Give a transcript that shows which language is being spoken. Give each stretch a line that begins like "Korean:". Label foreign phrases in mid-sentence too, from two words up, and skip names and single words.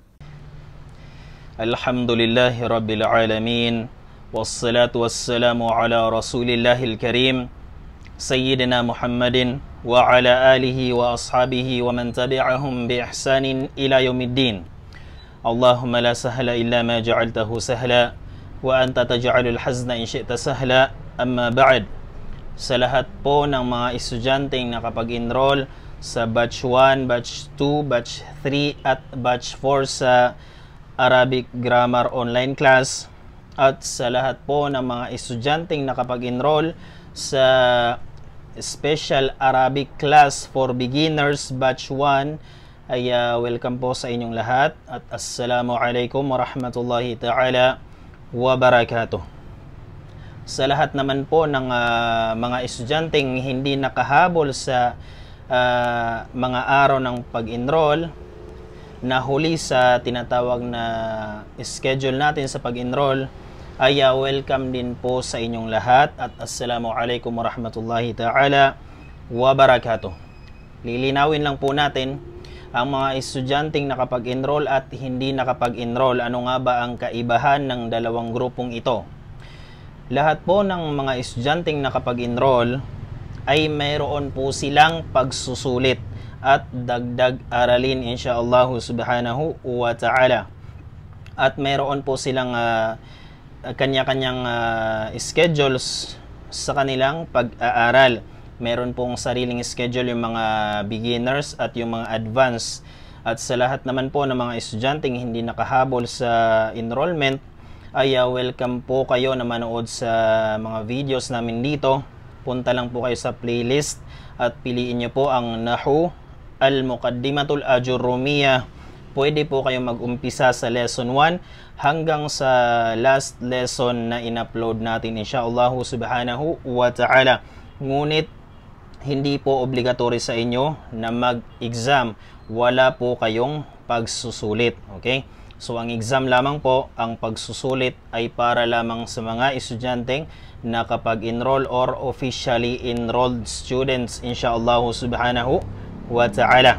Arabic: الحمد لله رب العالمين والصلاة والسلام على رسول الله الكريم سيدنا محمد وعلى آله وأصحابه ومن تبعهم بإحسان إلى يوم الدين. اللهم لا سهل إلا ما جعلته سهلا وأنت تجعل الحزن إن شئت سهلا. أما بعد,
Filipino: sa lahat po ng mga estudyanteng nakapag-enroll sa batch 1, batch 2, batch 3 at batch 4 sa Arabic Grammar Online Class, at sa lahat po ng mga estudyanteng nakapag-enroll sa Special Arabic Class for Beginners batch 1, ay welcome po sa inyong lahat at
Arabic: السلام عليكم ورحمة الله تعالى وبركاته.
Filipino: Sa lahat naman po ng mga estudyanteng hindi nakahabol sa mga araw ng pag-enroll, na huli sa tinatawag na schedule natin sa pag-enroll, ay welcome din po sa inyong lahat at
Arabic: السلام عليكم ورحمة الله تعالى وبركاته.
Filipino: Lilinawin lang po natin ang mga estudyanteng nakapag-enroll at hindi nakapag-enroll. Ano nga ba ang kaibahan ng dalawang grupong ito? Lahat po ng mga estudyanteng nakapag-enroll ay mayroon po silang pagsusulit at dagdag aralin
Arabic: إن شاء الله سبحانه وتعالى.
Filipino: At mayroon po silang kanya-kanyang schedules sa kanilang pag-aaral. Meron pong sariling schedule yung mga beginners at yung mga advanced. At sa lahat naman po ng mga estudyanteng hindi nakahabol sa enrollment, ay welcome po kayo na manood sa mga videos namin dito. Punta lang po kayo sa playlist at piliin nyo po ang Nahu Al-Muqaddimatul Ajurrumiyah. Pwede po kayo mag-umpisa sa lesson 1 hanggang sa
English: last lesson
Filipino: na in-upload natin
Arabic: إن شاء الله سبحانه وتعالى.
Filipino: Ngunit hindi po obligatory sa inyo na mag-exam. Wala po kayong pagsusulit. Okay? So, ang exam lamang po, ang pagsusulit ay para lamang sa mga estudyanteng nakapag-enroll or
English: officially enrolled students
Arabic: إن شاء الله سبحانه وتعالى.